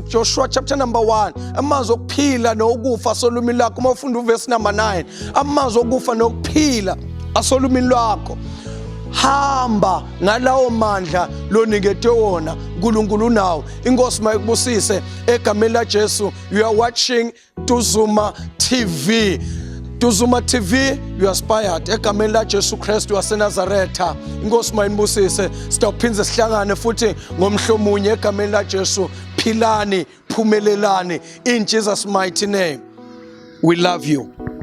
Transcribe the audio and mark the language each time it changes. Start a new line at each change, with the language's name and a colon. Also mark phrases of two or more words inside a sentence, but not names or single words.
Swati: Joshua
English: chapter number
Swati: 1, amazwi okuphila nokufa asolumini lakho. Uma ufunda uverse number 9, amazwi okufa nokuphila asolumini lwakho. Hamba ngalawo mandla lonikete wona uNkulunkulu nawo. Inkosi mayikubusise egameni laJesu.
English: You are watching Tuzuma TV. Tuzuma TV, you are inspired
Swati: egameni laJesu Kristu waseNazaretha. Inkosi mayinibusise. Sitawuphinze sihlangane futhi ngomhlomunye egameni laJesu. Philani, phumelelani
English: in Jesus mighty name. We love you.